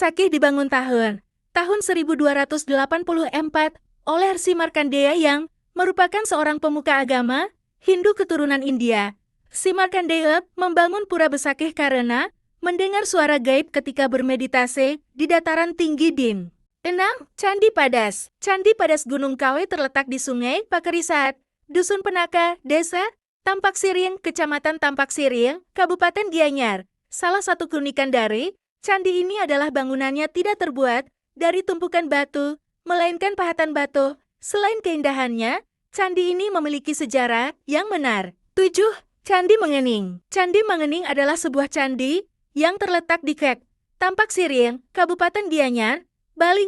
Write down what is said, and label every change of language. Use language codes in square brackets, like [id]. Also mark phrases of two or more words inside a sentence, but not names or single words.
[id] Pura Besakih dibangun tahun 1284 oleh Rsi Markandeya yang merupakan seorang pemuka agama Hindu keturunan India. Rsi Markandeya membangun pura Besakih karena mendengar suara gaib ketika bermeditasi di dataran tinggi Dim. 6. Candi Padas. Candi Padas Gunung Kawi terletak di Sungai Pakerisat, Dusun Penaka, Desa Tampak Siring, Kecamatan Tampak Siring, Kabupaten Gianyar. Salah satu keunikan dari candi ini adalah bangunannya tidak terbuat dari tumpukan batu, melainkan pahatan batu. Selain keindahannya, candi ini memiliki sejarah yang benar. 7. Candi Mengening. Candi Mengening adalah sebuah candi yang terletak di Kek, Tampak Siring, Kabupaten Gianyar, Bali.